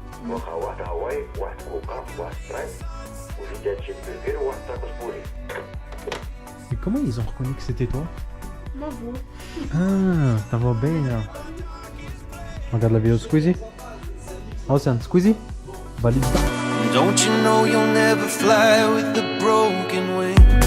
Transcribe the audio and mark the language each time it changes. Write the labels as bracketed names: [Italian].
[Arabic] واحد هواي واحد كوكا واحد سبرايت وزيد cheeseburger وواحد tacos poulet. [French] Et comment ils ont reconnu que c'était toi? Ma voix. Ah, ça va bien là. Regarde la vidéo de Squeezie. Océane, Squeezie, valide ça. [English] Don't you know you'll never fly with a broken wing?